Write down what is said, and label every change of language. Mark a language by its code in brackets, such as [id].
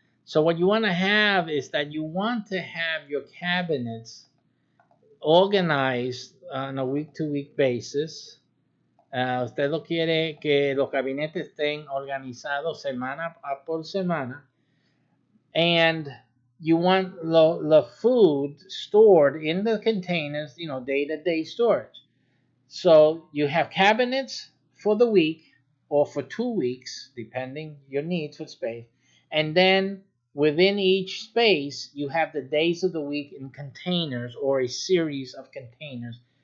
[en] So what you want to have is that you want to have your cabinets organized on a week-to-week basis. [es] Usted lo quiere que los gabinetes estén organizados semana por semana. [en] And you want the food stored in the containers, day-to-day storage. So you have cabinets for the week or for 2 weeks, depending your needs for space. And then within each space, you have the days of the week in containers or a series of containers.